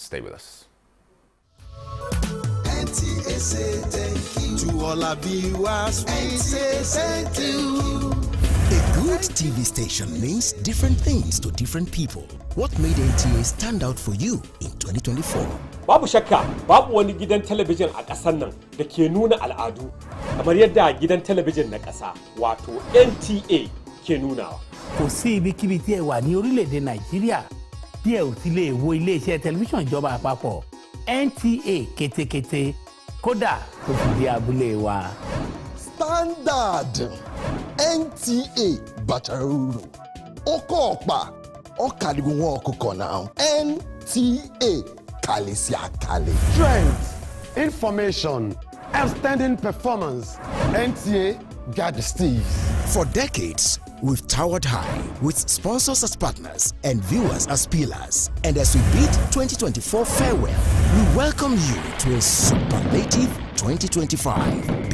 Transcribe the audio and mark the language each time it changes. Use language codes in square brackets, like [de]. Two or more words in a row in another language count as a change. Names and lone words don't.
[en] Stay with us. NTA say thank you. To all our viewers, we say thank you. A good TV station means different things to different people. What made NTA stand out for you in 2024? [ha] Babu shakka, babu wani gidan talabijin a ƙasar nan da ke nuna al'adu kamar yadda gidan talabijin na ƙasa wato NTA ke nunawa. [yo] Kò sí ibikíbi tí ẹ wà ní orílẹ̀-èdè Nàìjíríà tí ẹ ò ti lè wo iléeṣẹ́ tẹlifíṣàn ìjọba àpapọ̀ NTA kétékété kódà tó fi dé abúlé wa. Standard NTA Bataruru Oko Ọ̀pá Ọ̀kàdìgún ọ̀kọ̀kọ̀ náà NTA Kalisi Akale. [en] Trends, information, outstanding performance. NTA got the steves. For decades, we've towered high with sponsors as partners and viewers as pillars. And as we bid 2024 farewell, we welcome you to a superlative 2025.